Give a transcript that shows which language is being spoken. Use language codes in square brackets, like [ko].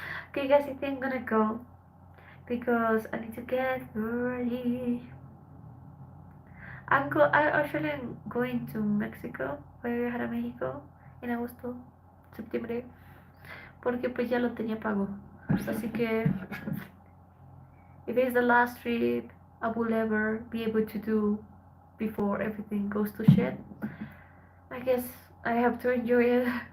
[en] Okay, guys, I think I'm gonna go because I need to get ready. I actually am going to Mexico. [es] Voy a viajar a México en agosto, septiembre, porque pues ya lo tenía pago. Así que [en] if it's the last trip I will ever be able to do before everything goes to shit, I guess I have to enjoy it.